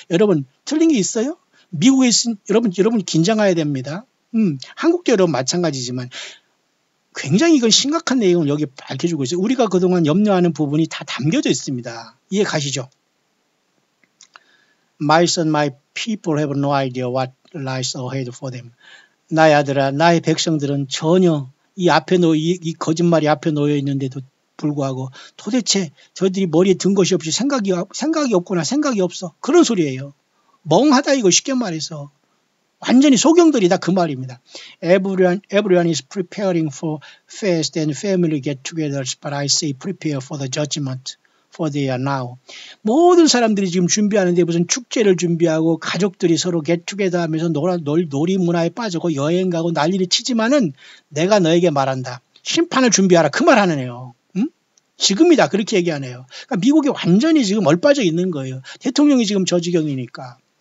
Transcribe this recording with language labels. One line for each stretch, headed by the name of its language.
Korean: 여러분 틀린 게 있어요? 미국에 있은 여러분 긴장해야 됩니다. 한국도 여러분 마찬가지지만 굉장히 이건 심각한 내용을 여기 밝혀주고 있어요. 우리가 그동안 염려하는 부분이 다 담겨져 있습니다. 이해 가시죠?
English: My son, my people have no idea what lies ahead for them.
Korean: 나의 아들아, 나의 백성들은 전혀 이 앞에 이 거짓말이 앞에 놓여 있는데도 불구하고 도대체 저들이 머리에 든 것이 없이 생각이 없구나, 생각이 없어. 그런 소리예요. 멍하다 이거 쉽게 말해서. 완전히 소경들이다 그 말입니다.
English: Everyone is preparing for fast and family get-togethers, but I say prepare for the judgment, for they are now.
Korean: 모든 사람들이 지금 준비하는데 무슨 축제를 준비하고 가족들이 서로 get-together 하면서 놀이 문화에 빠지고 여행 가고 난리를 치지만은 내가 너에게 말한다. 심판을 준비하라 그 말 하네요. 응? 지금이다 그렇게 얘기하네요. 그러니까 미국이 완전히 지금 얼빠져 있는 거예요. 대통령이 지금 저 지경이니까.